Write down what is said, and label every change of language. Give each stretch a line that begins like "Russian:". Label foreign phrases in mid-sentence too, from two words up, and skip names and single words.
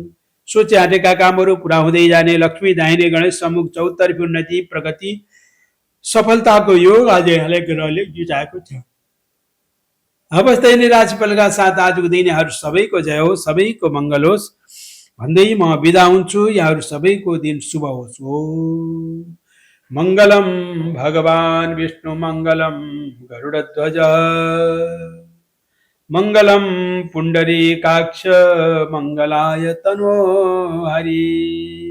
Nepali: सोचे आँटेका कामहरू पुरा हुँदै जाने, लक्ष्मी दाहिने, गणेश सम्मुख, चौतर्फी उन्नति, प्रगति, सफलताको योग आज यहाँले ग्रहले जुटाएको छ। अवस्था नै राशिफलका साथ आजको दिन यहाँहरू सबैको जय हो, सबैको मङ्गल होस् भन्दै म बिदा हुन्छु। यहाँहरू सबैको दिन शुभ होस्।
Sanskrit: ओम मङ्गलम भगवान विष्णु, मङ्गलम गरुडध्वज, मङ्गलम पुण्डरीकाक्ष, मङ्गलाय तनो हरि।